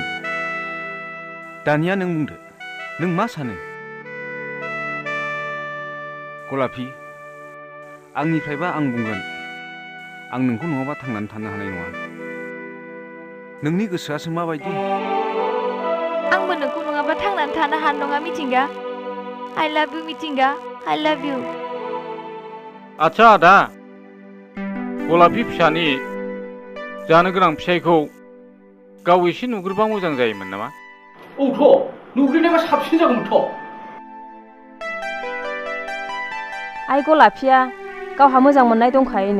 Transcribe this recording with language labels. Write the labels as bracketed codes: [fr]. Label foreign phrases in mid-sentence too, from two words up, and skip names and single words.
[brx] दानिया नों बुंदो, नों मा सानो? गलाफि, आंनिफ्रायबा आं बुंगोन, आं नोंखौ नङाबा थांनानै थानो हानाय नङा। नोंनि गोसोआसो माबायदि? आंबो नोंखौ नङाबा थांनानै थानो हानाय नङा मिथिंगा। [en] I love you मिथिंगा। I love you। [brx] आच्छा आदा, गलाफि फिसानि जानो गोनां फिसाइखौ गाव एसे नुग्रोबा मोजां जायोमोन नामा? औथ', नुग्रोनायबा साबसिन जागौमोनथ'। आइ गलाफिया गावहा मोजां मोननाय दंखायोनो।